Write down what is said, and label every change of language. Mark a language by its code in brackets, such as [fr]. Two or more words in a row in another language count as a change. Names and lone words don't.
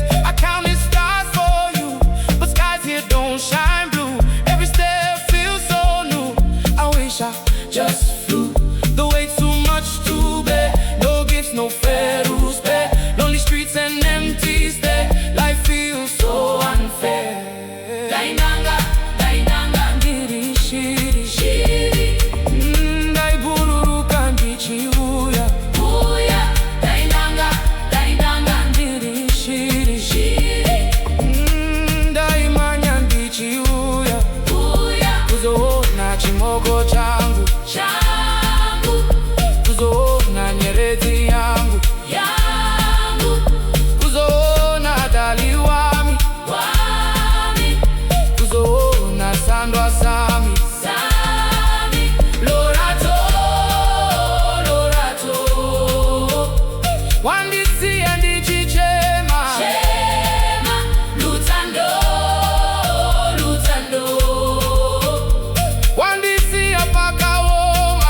[en] I counted stars for you, but skies here don't shine blue. Every step feels so new. I wish I just flew. The weight's too much to bear. No gifts, no fair to spare. Lonely streets and empty stare. Life feels so unfair. [sn] dainanga, Ndiri shiri, shiri, daibururuka ndichiuya. uya, dainanga, Ndiri shiri, shiri, daimanya ndichiuya. uya, Kuzoona chimoko changu, changu, kuzoona nyeredzi yangu, yangu, kuzoona [nd] dali wami, [sn] wami, kuzoona [nd] sandwa sami. [sn] sami, lorato, lorato, Wandisi andichichema, chema, lutando, lutando, wandisi apakaoma.